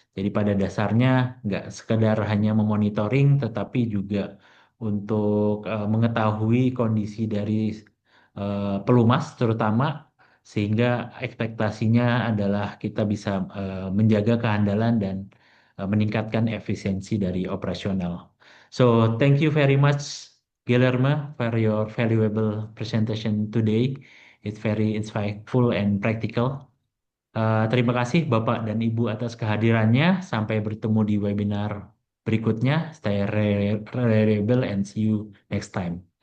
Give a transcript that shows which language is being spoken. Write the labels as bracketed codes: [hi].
[id] Jadi pada dasarnya nggak sekedar hanya memonitoring tetapi juga untuk mengetahui kondisi dari pelumas terutama sehingga ekspektasinya adalah kita bisa menjaga kehandalan dan meningkatkan efisiensi dari operasional. [en] So, thank you very much, Guillermo, for your valuable presentation today. It's very insightful and practical. [id] Terima kasih Bapak dan Ibu atas kehadirannya. Sampai bertemu di webinar berikutnya. [en] Stay reliable and see you next time.